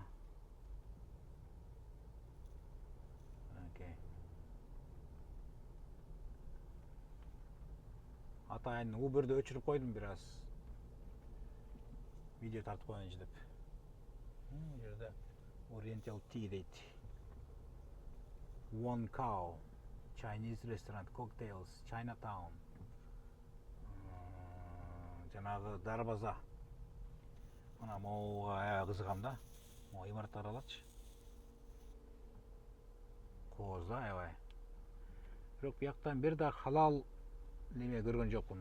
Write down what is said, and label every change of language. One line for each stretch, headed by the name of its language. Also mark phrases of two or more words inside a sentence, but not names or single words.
Kyrgyz: Окей. Атайын Uber'de өчүрүп койдум бир аз. Видео тартып коеюнчу деп. Bu жерде Oriental Tea дейт. One Cow, Chinese Restaurant, Cocktails, Chinatown. Жанагы дарбаза. Мына моуга аябай кызыгам да. Могу имараттарды алачы. Кооз да аябай. Бирок бияктан бир да халал неме көргөн жокмун.